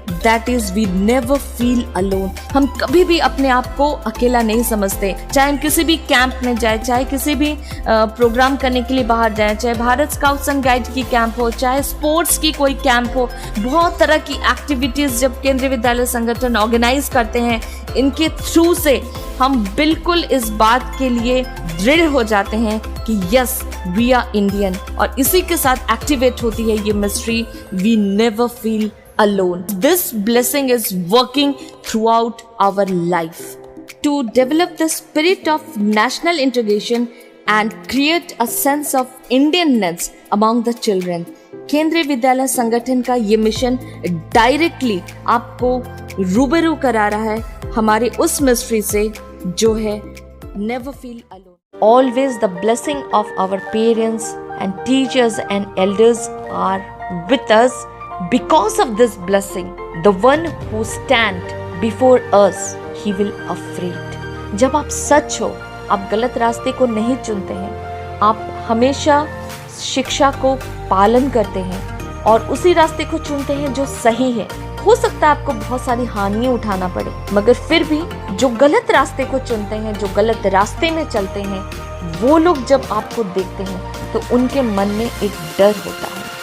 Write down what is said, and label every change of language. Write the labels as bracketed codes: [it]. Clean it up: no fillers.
[en] That is we never feel alone. [hi] हम कभी भी अपने आप को अकेला नहीं समझते, चाहे हम किसी भी कैंप में जाए, चाहे किसी भी प्रोग्राम करने के लिए बाहर जाए, चाहे भारत स्काउट्स एंड गाइड की कैंप हो, चाहे स्पोर्ट्स की कोई कैंप हो, बहुत तरह की एक्टिविटीज जब केंद्रीय विद्यालय संगठन ऑर्गेनाइज करते हैं, इनके थ्रू से हम बिल्कुल इस बात के लिए दृढ़ हो जाते हैं कि [en] yes we are Indian, [hi] और इसी के साथ एक्टिवेट होती है ये mystery [en] We never feel alone. This blessing is working throughout our life to develop the spirit of national integration and create a sense of Indianness among the children. [hi] केंद्रीय विद्यालय संगठन का ये मिशन डायरेक्टली आपको रूबरू करा रहा है हमारे उस मिस्ट्री से जो है [en] never feel alone. Always the blessing of our parents and teachers and elders are with us. Because of this blessing, the one who stand before us, he will afraid. [hi] जब आप सच हो, आप गलत रास्ते को नहीं चुनते हैं, आप हमेशा शिक्षा को पालन करते हैं और उसी रास्ते को चुनते हैं जो सही है। हो सकता है आपको बहुत सारी हानियां उठाना पड़े, मगर फिर भी जो गलत रास्ते को चुनते हैं, जो गलत रास्ते में चलते हैं, वो लोग जब आपको देखते हैं तो उनके मन में एक डर होता है।